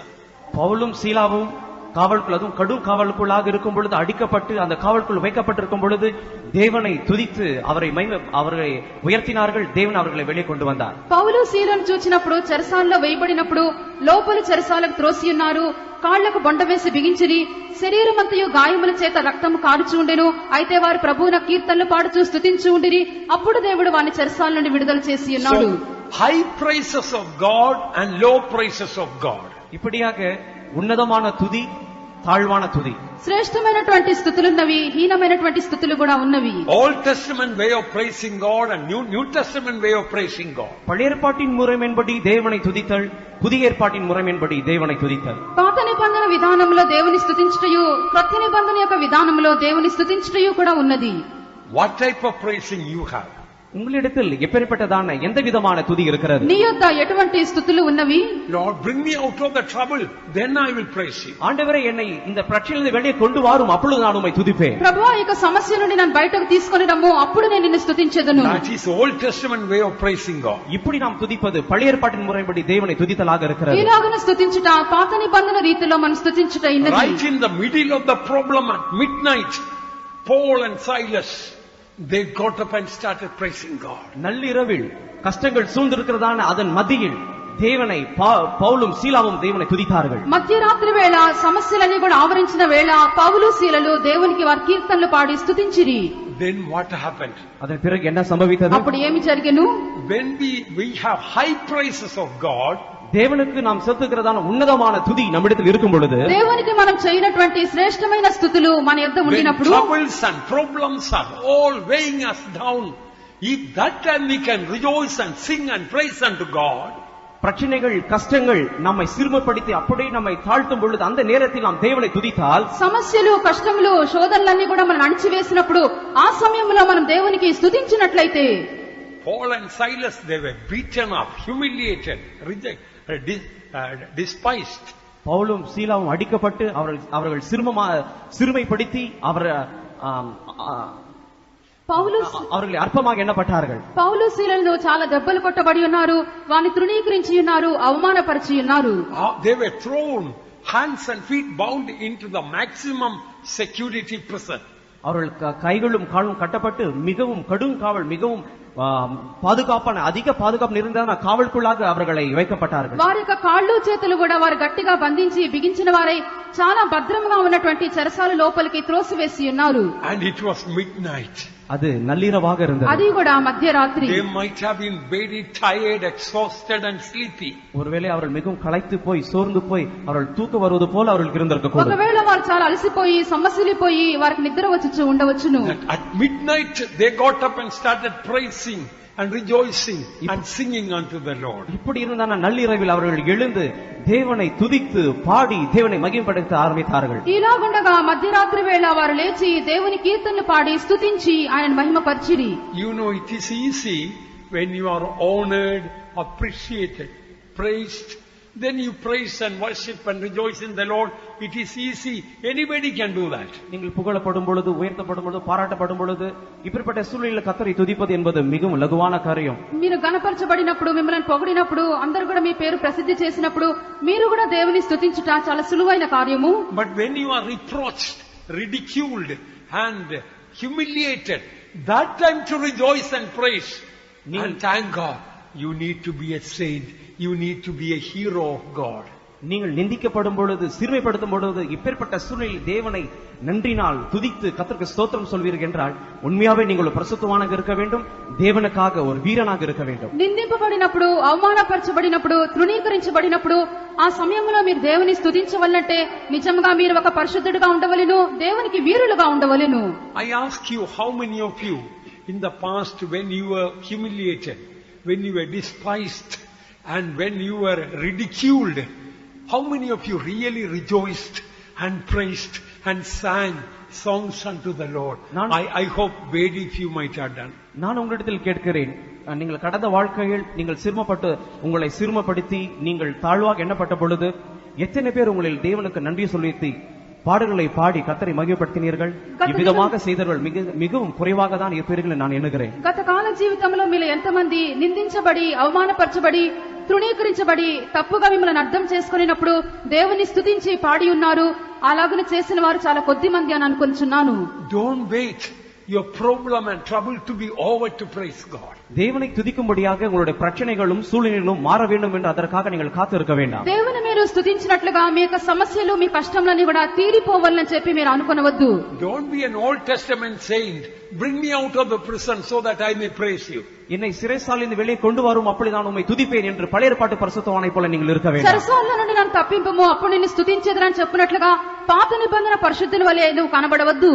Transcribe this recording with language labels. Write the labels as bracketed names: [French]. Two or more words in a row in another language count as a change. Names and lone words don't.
[Tamil] பவுலும் சீலாவும் காவலுக்குள், அதுவும் கடும் காவலுக்குள்ளாக இருக்கும் பொழுது, அடிக்கப்பட்டு அந்த காவலுக்குள் வைக்கப்பட்டிருக்கும் பொழுது தேவனை துதித்து அவர்களை உயர்த்தினார்கள். தேவன் அவர்களை வெளியே கொண்டு வந்தார். [Telugu] పౌలు సీలను చూచినప్పుడు, చెరసాలలో వేయబడినప్పుడు లోపలి చెరసాలకు త్రోసి ఉన్నారు, కాళ్లకు బొండ వేసి బిగించిరి, శరీరమంతయు గాయముల చేత రక్తము కారుచు ఉండెను. అయితే వారు ప్రభువున కీర్తనలు పాడుచూ స్తుతించు ఉండిరి. అప్పుడు దేవుడు వారిని చెరసాల నుండి విడుదల చేసి ఉన్నాడు. [English] High praises of God and low praises of God. [Tamil] இப்படியாக ఉన్నతமான துதி, தாழ்வான துதி, [Telugu] శ్రేష్టమైనటువంటి స్థుతులున్నవి, హీనమైనటువంటి స్థుతులు కూడా ఉన్నవి. [English] Old Testament way of praising God and New Testament way of praising God. [Tamil] பழைய ஏற்பாட்டின் முறைமையின்படி தேவனை துதித்தல், புதிய ஏற்பாட்டின் முறைமையின்படி தேவனை துதித்தல். [Telugu] పాత నిబంధన విధానంలో దేవుని స్తుతించుటయు, క్రొత్త నిబంధన యొక్క విధానంలో దేవుని స్తుతించుటయు కూడా ఉన్నది. [English] What type of praising you have? [Tamil] உங்களிடத்தில் எப்பேற்பட்டதான எந்த விதமான துதி இருக்கிறது? [Telugu] నీ యొద్ద ఎటువంటి స్తుతులు ఉన్నవి? [English] Lord, bring me out of the trouble, then I will praise you. [Tamil] ஆண்டவரே என்னை இந்த பிரச்சனையிலிருந்து வெளியே கொண்டு வாரும், அப்பொழுது நான் உம்மை துதிப்பேன். [Telugu] ప్రభువా ఈ సమస్య నుండి నన్ను బయటకు తీసుకొని రమ్ము, అప్పుడు నేను నిన్ను స్తుతించెదను. [English] That is Old Testament way of praising God. [Tamil] இப்படி நாம் துதிப்பது பழைய ஏற்பாட்டின் முறைப்படி தேவனை துதித்தலாக இருக்கிறது. [Telugu] ఇలాగన స్తుతించుట పాత నిబంధన రీతిలో మనం స్తుతించుట ఉన్నది. [English] Right in the middle of the problem at midnight, Paul and Silas, they got up and started praising God. [Tamil] நள்ளிரவில் கஷ்டங்கள் சூழ்ந்திருக்கிறதான அதன் மத்தியில் தேவனை பவுலும் சீலாவும் தேவனை துதித்தார்கள். [Telugu] మధ్యరాత్రి వేళ సమస్యలన్నీ కూడా ఆవరించిన వేళ పౌలు సీలలు దేవునికి వారి కీర్తనలు పాడి స్తుతించిరి. [English] Then what happened? [Tamil] அதன் பிறகு என்ன சம்பவித்தது? [Telugu] అప్పుడు ఏమి జరిగెను? [English] When we have high praises of God, [Tamil] தேவனுக்கு நாம் செலுத்துகிறதான ఉన్నతமான துதி நம்மிடத்தில் இருக்கும் பொழுது, [Telugu] దేవునికి మనం చేయనటువంటి శ్రేష్టమైన స్తుతులు మన యొద్ద ఉండినప్పుడు, [English] troubles and problems are all weighing us down, if that time we can rejoice and sing and praise unto God, [Tamil] பிரச்சனைகள் கஷ்டங்கள் நம்மை சிறுமைப்படுத்தி அப்படியே நம்மை தாழ்த்தும் பொழுது, அந்த நேரத்தில் நாம் தேவனை துதித்தால், [Telugu] సమస్యలు కష్టములు శోధనలన్నీ కూడా మనం అణిచివేసినప్పుడు ఆ సమయంలో మనం దేవునికి స్తుతించినట్లయితే, [English] Paul and Silas, they were beaten up, humiliated, despised. [Tamil] பவுலும் சீலாவும் அடிக்கப்பட்டு அவர்கள் சிறுமைப்படுத்தி அவர்களை அற்பமாக எண்ணப்பட்டார்கள். [Telugu] పౌలు సీలలు చాలా దెబ్బలు కొట్టబడి ఉన్నారు, వారిని తృణీకరించి ఉన్నారు, అవమానపరిచి ఉన్నారు. [English] They were thrown, hands and feet bound into the maximum security prison. [Tamil] அவர்கள் கைகளும் காலும் கட்டப்பட்டு மிகவும் கடும் காவல், மிகவும் பாதுகாப்பான அதிக பாதுகாப்பு நிறைந்த காவலுக்குள்ளாக அவர்களை வைக்கப்பட்டார்கள். [Telugu] వారి యొక్క కాళ్ళు చేతులు కూడా వారు గట్టిగా బంధించి బిగించిన వారై చాలా భద్రంగా ఉన్నటువంటి చెరసాల లోపలికి త్రోసివేసి ఉన్నారు. [English] And it was midnight. [Tamil] அது நள்ளிரவாக இருந்தது. [Telugu] అది కూడా మధ్యరాత్రి. [English] They might have been very tired, exhausted and sleepy. [Tamil] ஒருவேளை அவர்கள் மிகவும் களைத்து போய் சோர்ந்து போய் அவர்கள் தூக்க வருவது போல அவர்களுக்கு இருந்திருக்க கூடும். [Telugu] ఒకవేళ వారు చాలా అలసిపోయి సమ్మసిలిపోయి వారికి నిద్ర వచ్చి ఉండవచ్చును. [English] At midnight they got up and started praising and rejoicing and singing unto the Lord. [Tamil] இப்படி இருந்தான நள்ளிரவில் அவர்கள் எழுந்து தேவனை துதித்து பாடி தேவனை மகிமைப்படுத்த ஆரம்பித்தார்கள். [Telugu] ఇలాగుండగా మధ్యరాత్రి వేళ వారు లేచి దేవుని కీర్తనలు పాడి స్తుతించి ఆయన మహిమపరిచిరి. [English] You know, it is easy when you are honored, appreciated, praised, then you praise and worship and rejoice in the Lord. It is easy. Anybody can do that. [Tamil] நீங்கள் புகழப்படும் பொழுது, உயர்த்தப்படும் பொழுது, பாராட்டப்படும் பொழுது இப்படிப்பட்ட சூழ்நிலையில் கர்த்தரை துதிப்பது என்பது மிகவும் லகுவான காரியம். [Telugu] మీరు గణపరచబడినప్పుడు, మిమ్మల్ని పొగిడినప్పుడు, అందరూ కూడా మీ పేరు ప్రసిద్ధి చేసినప్పుడు మీరు కూడా దేవుని స్తుతించుట చాలా సులువైన కార్యము. [English] But when you are reproached, ridiculed and humiliated, that time to rejoice and praise and thank God. You need to be a saint. You need to be a hero of God. [Tamil] நீங்கள் நிந்திக்கப்படும் பொழுது, சிறுமைப்படுத்தும் பொழுது இப்பேற்பட்ட சூழ்நிலையில் தேவனை நன்றினால் துதித்து கர்த்தருக்கு ஸ்தோத்திரம் சொல்வீர்கள் என்றால் உண்மையாவே நீங்கள் ஒரு பரிசுத்தவானாக இருக்க வேண்டும், தேவனுக்காக ஒரு வீரனாக இருக்க வேண்டும். [Telugu] నిందింపబడినప్పుడు, అవమానపరచబడినప్పుడు, తృణీకరించబడినప్పుడు ఆ సమయంలో మీరు దేవుని స్తుతించవలనంటే నిజంగా మీరు ఒక పరిశుద్ధుడిగా ఉండవలెను, దేవునికి వీరులుగా ఉండవలెను. [English] I ask you, how many of you in the past, when you were humiliated, when you were despised and when you were ridiculed, how many of you really rejoiced and praised and sang songs unto the Lord? I hope very few might have done. [Tamil] நான் உங்களிடத்தில் கேட்கிறேன், நீங்கள் கடந்த வாழ்க்கையில் நீங்கள் சிறுமப்பட்டு உங்களை சிறுமப்படுத்தி நீங்கள் தாழ்வாக எண்ணப்பட்ட பொழுது எத்தனை பேர் உங்களில் தேவனுக்கு நன்றி சொல்லி பாடல்களை பாடி கர்த்தரை மகிமைப்படுத்தினீர்கள்? இவ்விதமாக செய்தவர்கள் மிகவும் குறைவாக தான் இருப்பீர்கள் நான் எண்ணுகிறேன். [Telugu] గత కాల జీవితంలో మీలో ఎంతమంది నిందించబడి, అవమానపరచబడి, తృణీకరించబడి, తప్పుగా మిమ్మల్ని అర్థం చేసుకునేటప్పుడు దేవుని స్తుతించి పాడి ఉన్నారు? అలాగనే చేసిన వారు చాలా కొద్ది మంది అని అనుకుంటున్నాను. [English] Don't wait your problem and trouble to be over to praise God. [Tamil] தேவனை துதிக்கும்படியாக உங்களுடைய பிரச்சனைகளும் சூழ்நிலைகளும் மாற வேண்டும் என்று அதற்காக நீங்கள் காத்திருக்க வேண்டாம். [Telugu] దేవుని మీరు స్తుతించినట్లుగా మీ యొక్క సమస్యలు, మీ కష్టములన్నీ కూడా తీరిపోవాలని చెప్పి మీరు అనుకొనవద్దు. [English] Don't be an Old Testament saint. Bring me out of the prison so that I may praise you. [Tamil] என்னை சிறைசாலையிலிருந்து வெளியே கொண்டு வரும், அப்படி நான் உம்மை துதிப்பேன் என்று பழைய ஏற்பாட்டு பரிசுத்தவானை போல நீங்கள் இருக்க வேண்டும். [Telugu] చెరసాలలో నుండి నన్ను తప్పింపము, అప్పుడు నిన్ను స్తుతించేదరని చెప్పినట్లుగా పాత నిబంధన పరిశుద్ధుల వలె నువ్వు కనబడవద్దు.